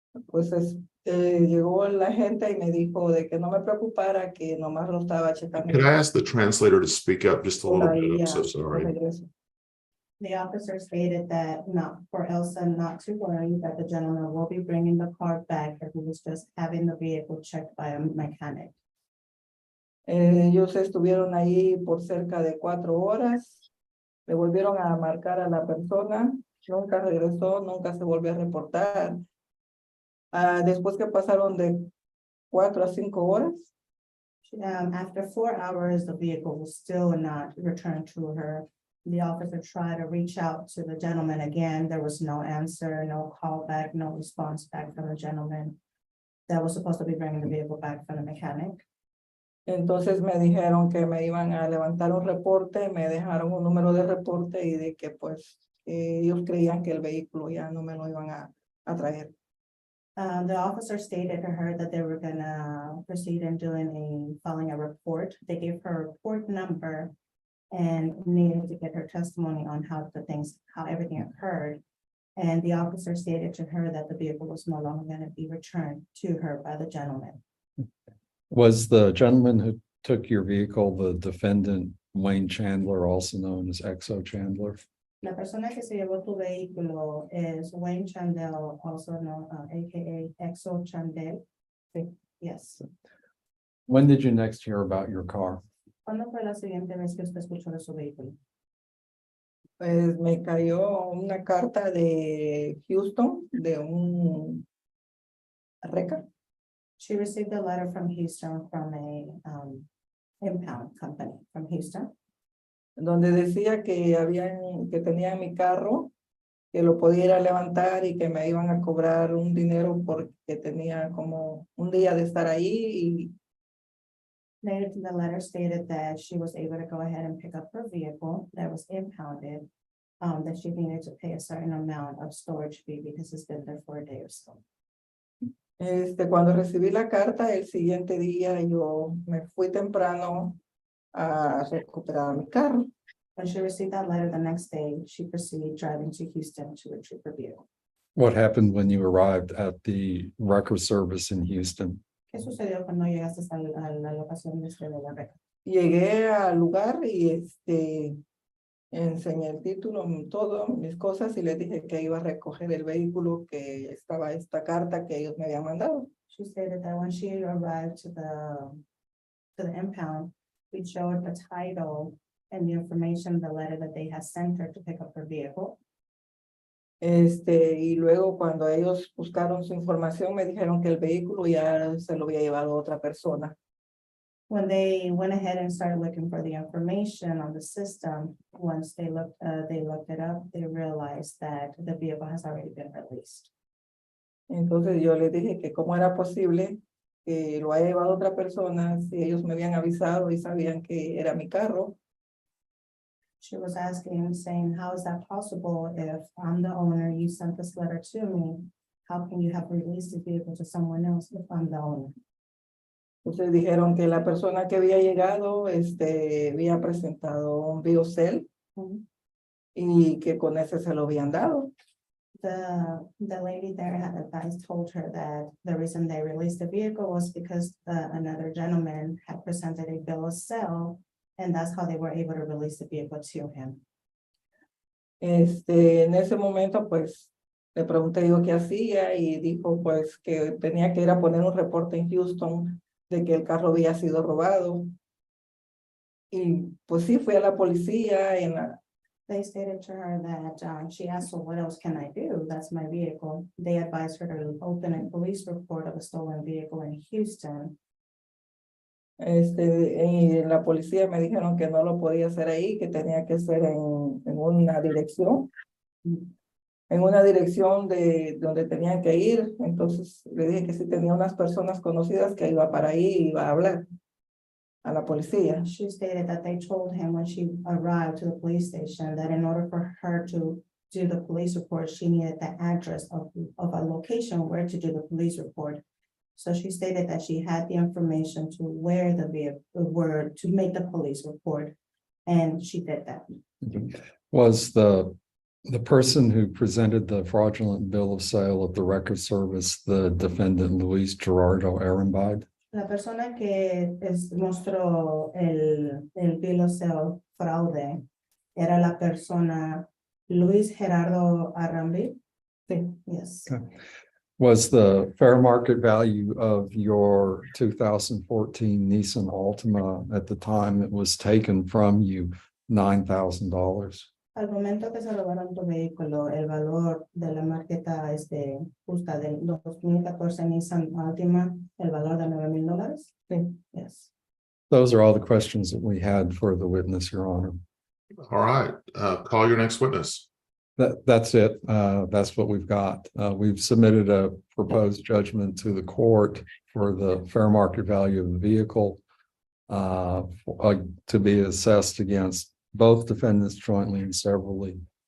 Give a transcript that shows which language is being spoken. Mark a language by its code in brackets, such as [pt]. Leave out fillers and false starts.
[es] Pues llegó la gente y me dijo de que no me preocupara, que nomás lo estaba checando. [en] Can I ask the translator to speak up just a little bit? I'm so sorry. The officer stated that for Elsa not to worry, that the gentleman will be bringing the car back, and he was just having the vehicle checked by a mechanic. [es] Ellos estuvieron ahí por cerca de 4 horas. Le volvieron a marcar a la persona. Nunca regresó, nunca se volvió a reportar. Después que pasaron de 4 a 5 horas. [en] After 4 hours, the vehicle was still not returned to her. The officer tried to reach out to the gentleman again. There was no answer, no call back, no response back from the gentleman that was supposed to be bringing the vehicle back from the mechanic. [es] Entonces me dijeron que me iban a levantar un reporte, me dejaron un número de reporte y de que pues ellos creían que el vehículo ya no me lo iban a traer. [en] The officer stated to her that they were gonna proceed in filing a report. They gave her a report number and needed to get her testimony on how everything occurred. And the officer stated to her that the vehicle was no longer going to be returned to her by the gentleman. Was the gentleman who took your vehicle the defendant Wayne Chandler, also known as Exo Chandler? [es] La persona que se llevó tu vehículo es Wayne Chandel, [en] also known, AKA [es] Exo Chandel. [en] Yes. When did you next hear about your car? [es] ¿Cuándo fue la siguiente vez que usted escuchó de su vehículo? Pues me cayó una carta de Houston, de un reca, [en] She received a letter from Houston from a impound company from Houston, [es] donde decía que tenía mi carro, que lo podía ir a levantar y que me iban a cobrar un dinero porque tenía como un día de estar ahí. [en] later the letter stated that she was able to go ahead and pick up her vehicle that was impounded, that she needed to pay a certain amount of storage fee because it's been there for a day or so. [es] Cuando recibí la carta, el siguiente día yo me fui temprano a recuperar mi carro. [en] When she received that letter the next day, she proceeded driving to Houston to retrieve her vehicle. What happened when you arrived at the record service in Houston? [es] ¿Qué sucedió cuando llegaste a la locación de la reca? Llegué al lugar y enseñé el título, todo, mis cosas, y les dije que iba a recoger el vehículo, que estaba esta carta que ellos me habían mandado. [en] She stated that when she arrived to the impound, we showed the title and the information, the letter that they had sent her to pick up her vehicle. [es] Y luego cuando ellos buscaron su información, me dijeron que el vehículo ya se lo había llevado otra persona. [en] When they went ahead and started looking for the information on the system, once they looked it up, they realized that the vehicle has already been released. [es] Entonces yo les dije que cómo era posible que lo haya llevado otra persona si ellos me habían avisado y sabían que era mi carro. [en] She was asking, saying, how is that possible if I'm the owner, you sent this letter to me? How can you have released the vehicle to someone else if I'm the owner? [es] Entonces dijeron que la persona que había llegado, había presentado un biocel y que con ese se lo habían dado. [en] The lady there had advised, told her that the reason they released the vehicle was because another gentleman had presented a bill of sale, and that's how they were able to release the vehicle to him. [es] En ese momento, pues, le pregunté yo qué hacía y dijo, pues, que tenía que ir a poner un reporte en Houston de que el carro había sido robado. Y pues sí, fui a la policía [en] They stated to her that she asked, well, what else can I do? That's my vehicle. They advised her to open a police report of a stolen vehicle in Houston. [es] y en la policía me dijeron que no lo podía hacer ahí, que tenía que ser en una dirección. En una dirección de donde tenían que ir. Entonces le dije que si tenía unas personas conocidas que iba para ahí y iba a hablar a la policía. [en] She stated that they told him when she arrived to the police station that in order for her to do the police report, she needed the address of a location where to do the police report. So she stated that she had the information to where the vehicle were to make the police report, and she did that. Was the person who presented the fraudulent bill of sale at the record service the defendant Luis Gerardo Ehrenbeid? [es] La persona que mostró el bill of sale fraude era la persona Luis Gerardo Ehrenbeid. Sí. [en] Yes. Okay. Was the fair market value of your 2014 Nissan Altima at the time it was taken from you $9,000? [es] Al momento que se robaron tu vehículo, el valor de la marqueta justa del 2014 Nissan Altima, el valor de $9,000. Sí. [en] Yes. Those are all the questions that we had for the witness, Your Honor. All right, call your next witness. That's it. That's what we've got. We've submitted a proposed judgment to the court for the fair market value of the vehicle to be assessed against both defendants jointly and severally.